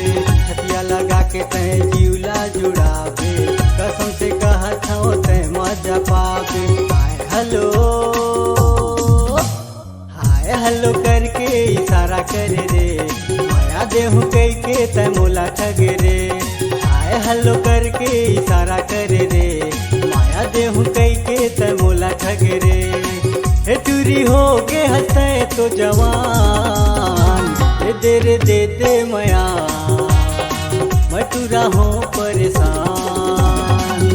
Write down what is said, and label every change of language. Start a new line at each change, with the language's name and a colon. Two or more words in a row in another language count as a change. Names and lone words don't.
Chhattisgarhi: छतिया लगा के ते जिउला जुड़ावे, कसम से कहत हूँ ते मजा पावे।
English: hi hello
Chhattisgarhi: करके इशारा करे रे, माया देहू कई के त मोला ठग रे।
English: hi hello
Chhattisgarhi: करके इशारा करे रे, माया देहू कई के त मोला ठग रे। हे टूरी हो के हंसते तो जवान, दे दे मया मैं टूरा हो परेशान।